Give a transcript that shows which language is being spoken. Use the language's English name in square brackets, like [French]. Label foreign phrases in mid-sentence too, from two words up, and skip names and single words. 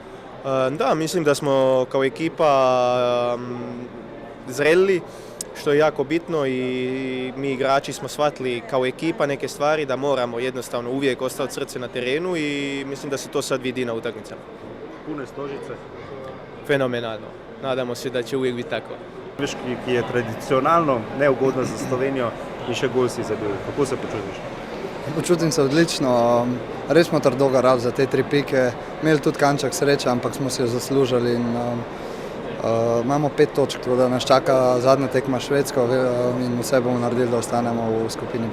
[Croatian] Da, mislim da smo kao ekipa zreli, što je jako bitno i mi igrači smo shvatili kao ekipa neke stvari da moramo jednostavno uvijek ostati srce na terenu i mislim da se to sad vidi na utakmicama. Pune stožice? Fenomenalno. Nadamo se da će uvijek biti tako. [Slovenian] Norveški, ki je tradicionalno neugodna za Slovenijo in še gol si zabil. Kako se počutiš? Počutim se odlično. Res smo trdo garali za te 3 pike. Imeli tudi kanček sreče, ampak smo si jo zaslužili in imamo 5 točk, tako da nas čaka zadnja tekma Švedsko in vse bomo naredili, da ostanemo v skupini B.